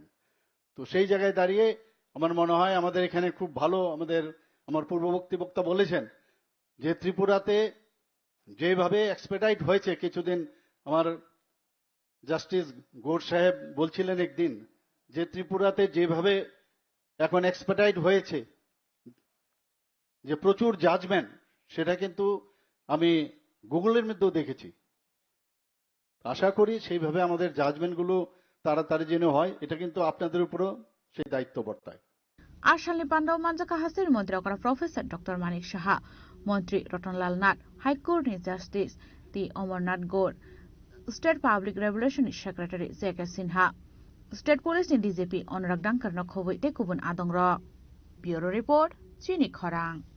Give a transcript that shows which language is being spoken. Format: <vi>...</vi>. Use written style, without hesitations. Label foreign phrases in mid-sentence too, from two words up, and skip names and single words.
<bn>তো সেই জায়গায় দাঁড়িয়ে আমার মনে হয় আমাদের এখানে খুব ভালো, আমার পূর্ববর্তী বক্তা বলেছেন যে ত্রিপুরাতে যেভাবে এক্সপেডাইট হয়েছে, কিছুদিন আমার জাস্টিস গৌর সাহেব বলছিলেন একদিন যে ত্রিপুরাতে যেভাবে এখন এক্সপেডাইট হয়েছে, যে প্রচুর জাজমেন্ট, সেটা কিন্তু আমি গুগলের মধ্যেও দেখেছি। আশা করি সেইভাবে আমাদের জাজমেন্টগুলো তাড়াতাড়ি যেন হয়, এটা কিন্তু আপনাদের উপরও সেই দায়িত্ব বর্তায়।</bn> <trp>आसामनि पान्डाव मानजाका हास्तेनि मन्दिरकरा प्रोफेसर डॉक्टर मानिक साहा मन्त्री रतनलाल नाथ हाइकोर्टनि जस्टिस टी अमरनाथ गौर</trp> <en>state public regulation</en> <trp>सेक्रेटारि जेके सिन्हा</trp> <en>state police</en> <trp>डीजीपी अनुराग डांकारनो खबै ते गुबुन आदंग र</trp> <en>bureau report</en> <trp>चिनी खरां</trp>